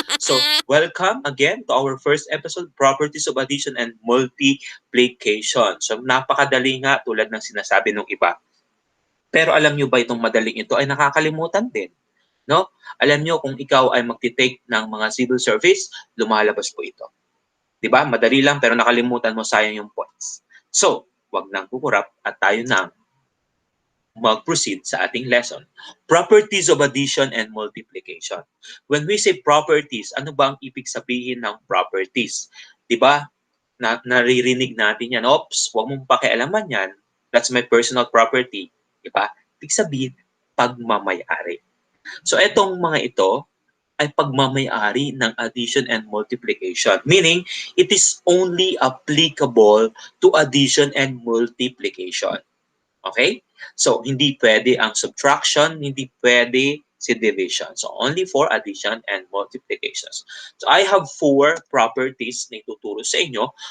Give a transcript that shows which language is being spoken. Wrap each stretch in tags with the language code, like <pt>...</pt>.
<en>So, welcome again to our first episode, Properties of Addition and Multiplication.</en> <tl>So, napakadali nga tulad ng sinasabi ng iba. Pero alam nyo ba itong madaling ito ay nakakalimutan din? No? Alam nyo, kung ikaw ay magti-take ng mga civil service, lumalabas po ito. 'Di ba? Madali lang pero nakalimutan mo, sayang yung points. So, wag nang kukurap at tayo nang mag-proceed sa ating lesson.</tl> <en>Properties of addition and multiplication. When we say properties,</en> <tl>ano ba ang ibig sabihin ng properties? 'Di ba? Naririnig natin yan. Oops, wag mong pakialaman yan.</tl> <en>That's my personal property.</en> <tl>'Di ba? Ibig sabihin, pagmamayari. So itong mga ito ay pagmamayari ng addition and multiplication.</tl> <en>Meaning, it is only applicable to addition and multiplication. Okay?</en> <tl>So, hindi pwede ang subtraction, hindi pwede si division.</tl> <en>So, only for addition and multiplications. So, I have 4 properties</en> <tl>na ituturo sa inyo.</tl>